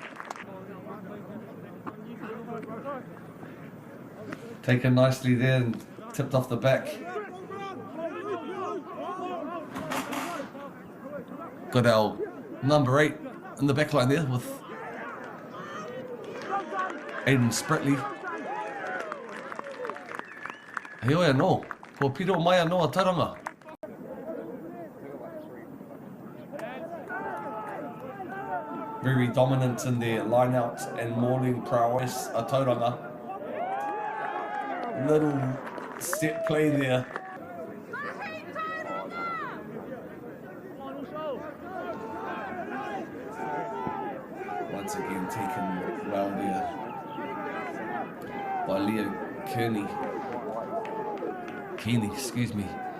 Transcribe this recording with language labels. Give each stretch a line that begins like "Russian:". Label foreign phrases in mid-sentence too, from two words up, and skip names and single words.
English: Taken nicely there and tipped off the back. Got our number 8 in the back line there with Aiden Spratley.
Māori: Heoi anō, ko piro mai anō a Tauranga.
English: Very dominant in their line-outs and mauling prowess a Tauranga. Little set play there. Once again taken well there by Leo Kearney, excuse me.